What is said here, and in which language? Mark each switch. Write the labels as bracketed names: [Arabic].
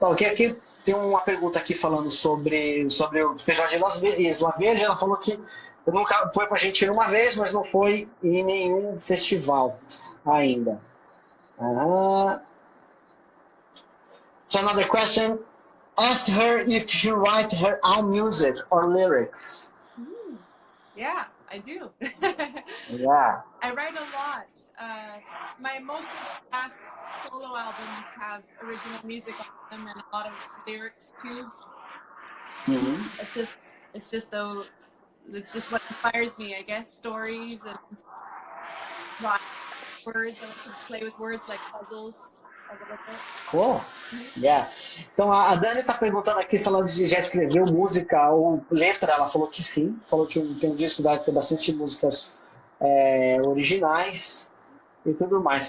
[Portuguese] Aqui tem uma pergunta aqui falando sobre o Festival de Isla Verde. Ela falou que nunca foi para a Argentina uma vez, mas não foi em nenhum festival ainda. [English] So another question. Ask her if she writes her own music or lyrics. Yeah, I do. Yeah. I write a lot. My most last solo albums have original music on them and a lot of lyrics too. Mm-hmm. It's just what inspires me, I guess. Stories and words. I like to play with words like puzzles. Cool. Yeah. [Portuguese] Então a Dani está perguntando aqui se ela já escreveu música ou letra. Ela falou que sim. Falou que tem um disco que tem bastante músicas originais e tudo mais.